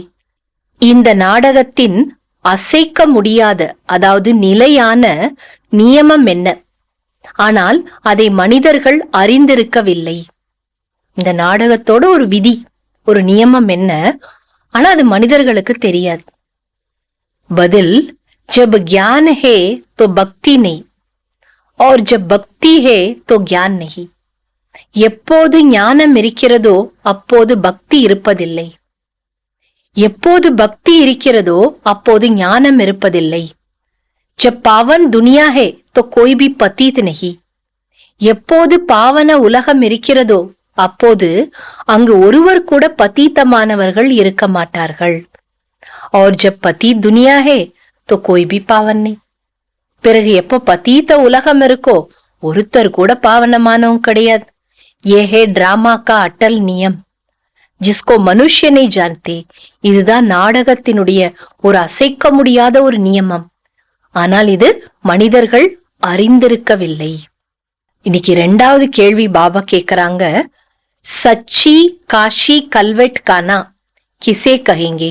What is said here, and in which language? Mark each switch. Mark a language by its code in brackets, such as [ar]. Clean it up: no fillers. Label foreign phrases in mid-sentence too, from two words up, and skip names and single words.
[ta] இந்த நாடகத்தின் அசைக்க முடியாத, அதாவது நிலையான நியமம் என்ன, ஆனால் அதை மனிதர்கள் அறிந்திருக்கவில்லை. இந்த நாடகத்தோட ஒரு விதி, ஒரு நியமம் என்ன, ஆனா அது மனிதர்களுக்கு தெரியாது. பதில், [hi] जब ज्ञान है तो भक्ति नहीं और जब भक्ति है तो ज्ञान नहीं. [ta] எப்போது ஞானம் இருக்கிறதோ அப்போது பக்தி இருப்பதில்லை, எப்போது பக்தி இருக்கிறதோ அப்போது ஞானம் இருப்பதில்லை. [hi] जब पावन दुनिया है तो कोई भी पतित नहीं. [ta] எப்போது பாவன உலகம் இருக்கிறதோ அப்போது அங்கு ஒருவர் கூட பதீத்தமானவர்கள் இருக்க மாட்டார்கள். [hi] और जब पतित दुनिया है तो कोई भी पावन नहीं. [ta] பிறகு எப்போ பதீத்த உலகம் இருக்கோ ஒருத்தர் கூட பாவனமானவங்க கிடையாது. [hi] ये है ड्रामा का अटल नियम जिसको मनुष्य नहीं जानते. [ta] இதுதான் நாடகத்தினுடைய ஒரு அசைக்க முடியாத ஒரு நியமம், ஆனால் இது மனிதர்கள் அறிந்திருக்கவில்லை. இன்னைக்கு 2வது கேள்வி பாபா கேக்குறாங்க, [hi] सच्ची काशी कलवट खाना किसे कहेंगे.